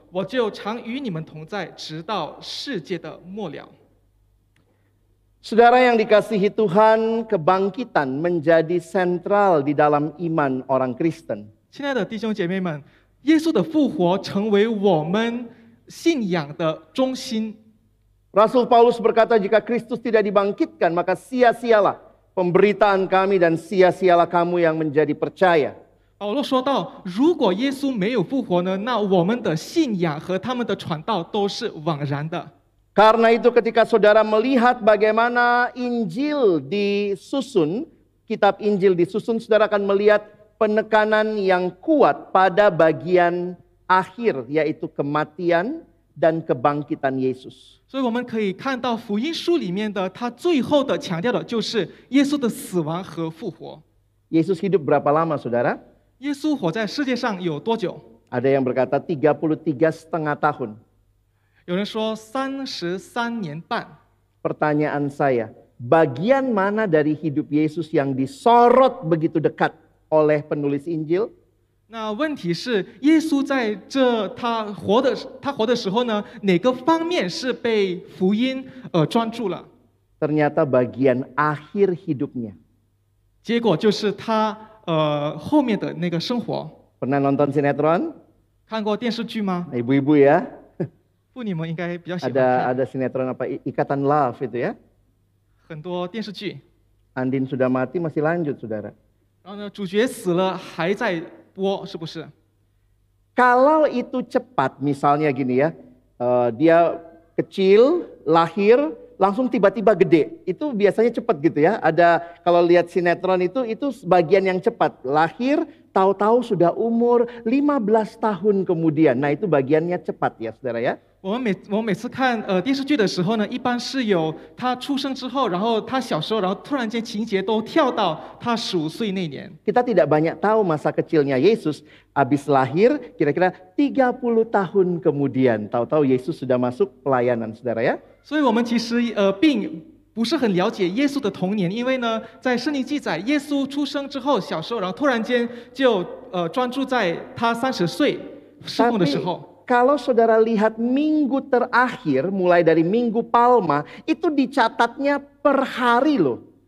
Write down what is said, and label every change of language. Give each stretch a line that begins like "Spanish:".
Chinese: 我就常与你们同在，直到世界的末了。”
Indonesian: Saudara yang dikasihi Tuhan, kebangkitan menjadi sentral di dalam iman orang Kristen.
Chinese: 亲爱的弟兄姐妹们，耶稣的复活成为我们信仰的中心。
Indonesian: Rasul Paulus berkata, jika Kristus tidak dibangkitkan, maka sia-sialah pemberitaan kami dan sia-sialah kamu yang menjadi percaya.
Chinese: 保罗说到，如果耶稣没有复活呢，那我们的信仰和他们的传道都是枉然的。
Indonesian: Karena itu ketika saudara melihat bagaimana Injil disusun, kitab Injil disusun, saudara akan melihat penekanan yang kuat pada bagian akhir, yaitu kematian dan kebangkitan Yesus.
Chinese: 所以我们可以看到福音书里面的，他最后的强调的就是耶稣的死亡和复活。
Indonesian: Yesus hidup berapa lama, saudara?
Chinese: 耶稣活在世界上有多久？
Indonesian: Ada yang berkata 33,5 tahun.
Chinese: 有人说33年半。
Indonesian: Pertanyaan saya, bagian mana dari hidup Yesus yang disorot begitu dekat oleh penulis Injil?
Chinese: 那问题是，耶稣在他活的时候呢，哪个方面是被福音专注了？
Indonesian: Ternyata bagian akhir hidupnya.
Chinese: 结果就是他后面的那个生活。
Indonesian: Pernah nonton sinetron?
Chinese: 看过电视剧吗？
Indonesian: Ibu-ibu ya.
Chinese: 妇女们应该比较喜欢看。
Indonesian: Ada sinetron apa? Ikatan Love itu ya.
Chinese: 很多电视剧。
Indonesian: Andin sudah mati masih lanjut, saudara.
Chinese: 然后呢，主角死了还在播，是不是？
Indonesian: Kalau itu cepat, misalnya gini ya, dia kecil, lahir, langsung tiba-tiba gede. Itu biasanya cepat gitu ya. Ada kalau lihat sinetron itu bagian yang cepat. Lahir, tahu-tahu sudah umur 15 tahun kemudian. Nah itu bagiannya cepat ya saudara ya.
Chinese: 我们每次看电视剧的时候呢，一般是有他出生之后，然后他小时候，然后突然间情节都跳到他15岁那年。
Indonesian: Kita tidak banyak tahu masa kecilnya Yesus. Habis lahir kira-kira 30 tahun kemudian. Tahu-tahu Yesus sudah masuk pelayanan saudara ya.
Chinese: 所以我们其实并不是很了解耶稣的童年，因为呢，在圣经记载，耶稣出生之后，小时候，然后突然间就专注在他30岁侍奉的时候。
Indonesian: kalau saudara lihat minggu terakhir, mulai dari Minggu Palma, itu dicatatnya per hari loh.